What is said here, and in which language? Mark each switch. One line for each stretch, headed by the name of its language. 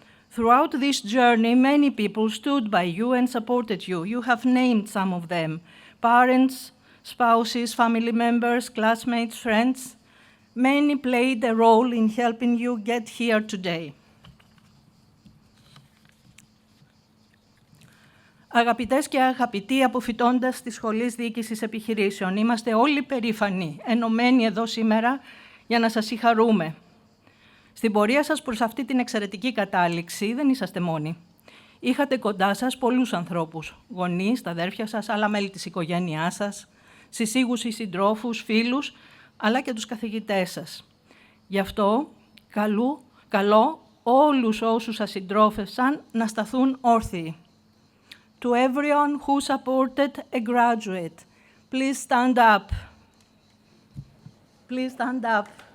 English: Throughout this journey, many people stood by you and supported you. You have named some of them: parents, spouses, family members, classmates, friends. Many played a role in helping you get here today.
Greek: Αγαπητές και αγαπητοί αποφοιτώντες της Σχολής Διοίκησης Επιχειρήσεων, είμαστε όλοι περήφανοι, ενωμένοι εδώ σήμερα για να σας συγχαρούμε. Στην πορεία σας προς αυτή την εξαιρετική κατάληξη δεν είσαστε μόνοι. Είχατε κοντά σας πολλούς ανθρώπους, γονείς, τα αδέρφια σας, άλλα μέλη της οικογένειάς σας, συζύγους ή συντρόφους, φίλους, αλλά και τους καθηγητές σας. Γι' αυτό καλώ όλους όσους σας συντρόφευσαν να σταθούν όρθιοι.
English: To everyone who supported a graduate, please stand up. Please stand up.